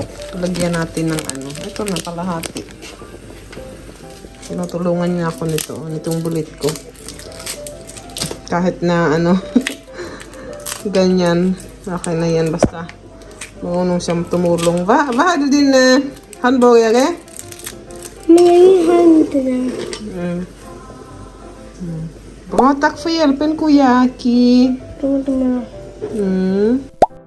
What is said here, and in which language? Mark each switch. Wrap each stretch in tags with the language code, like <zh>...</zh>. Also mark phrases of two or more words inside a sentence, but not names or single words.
<tl>Lagyan natin ng Ito na, kalahati. Tinutulungan niya ako nitong bulit ko. Kahit na ganyan. Okay na yan. Basta marunong siyang tumulong. Bahal din na hamburger eh? May hand na.</tl> <sv>Bra, tack för hjälpen, Kojaki.</sv> <tl>Ito na.</tl>